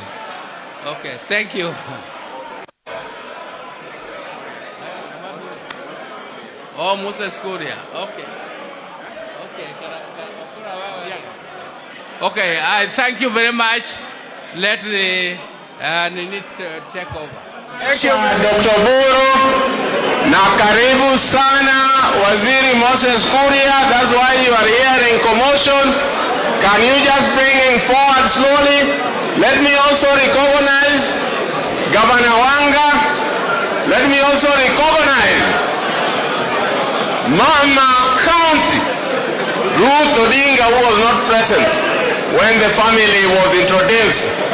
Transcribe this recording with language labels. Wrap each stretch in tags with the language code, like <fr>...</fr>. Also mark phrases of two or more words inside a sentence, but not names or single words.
<en>Okay, thank you. Oh, Moses Kuria. Okay. Okay, I thank you very much. Let the Nini take over. Thank you, Dr. Buru.</en> <sw>Na karibu sana Waziri Moses Kuria.</sw> <en>That's why you are here in commotion. Can you just bring him forward slowly? Let me also recognize Governor Wanga. Let me also recognize Mama County Ruth Odinga, who was not present when the family was introduced.</en>